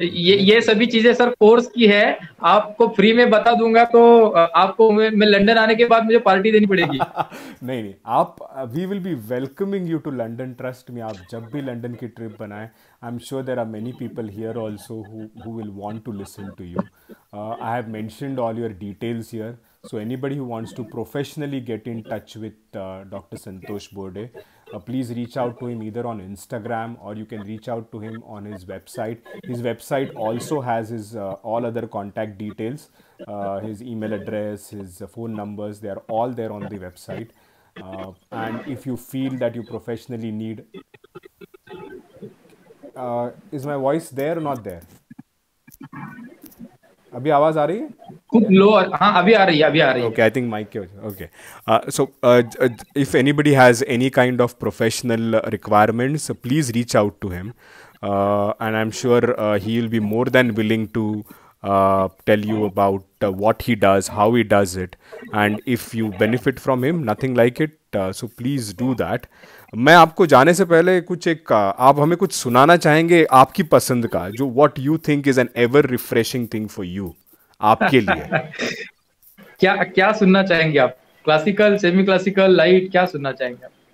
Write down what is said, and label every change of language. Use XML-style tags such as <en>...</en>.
<hi>ये सभी चीजें सर कोर्स की है, आपको फ्री में बता दूंगा। तो आपको मैं लंदन आने के बाद मुझे पार्टी देनी पड़ेगी। नहीं नहीं, आप,</hi> <en>We will be welcoming you to London, trust में।</en> <hi>आप जब भी लंदन की ट्रिप बनाएं,</hi> <en>I am sure there are many people here also who will want to listen to you. I have mentioned all your details here, so anybody who wants to professionally get in touch with Dr. Santosh Borde, please reach out to him either on Instagram, or you can reach out to him on his website. His website also has his all other contact details, his email address, his phone numbers, they are all there on the website. And if you feel that you professionally need, is my voice there or not there?</en> <hi>अभी आवाज आ रही है? खूब लो, हाँ अभी आ रही है, अभी आ रही है।</hi> <en>Okay, I think mic</en> <hi>ke wajah.</hi> <en>Okay. If anybody has any kind of professional requirements, please reach out to him, and I'm sure he will be more than willing to tell you about what he does, how he does it, and if you benefit from him, nothing like it. So please do that.</en> <hi>मैं आपको जाने से पहले कुछ एक आप हमें कुछ सुनाना चाहेंगे आपकी पसंद का, जो</hi> <en>what you think is an ever refreshing thing for you,</en> <hi>आपके लिए? क्या क्या सुनना चाहेंगे आप? क्लासिकल, सेमी क्लासिकल, लाइट, क्या सुनना चाहेंगे आप?</hi>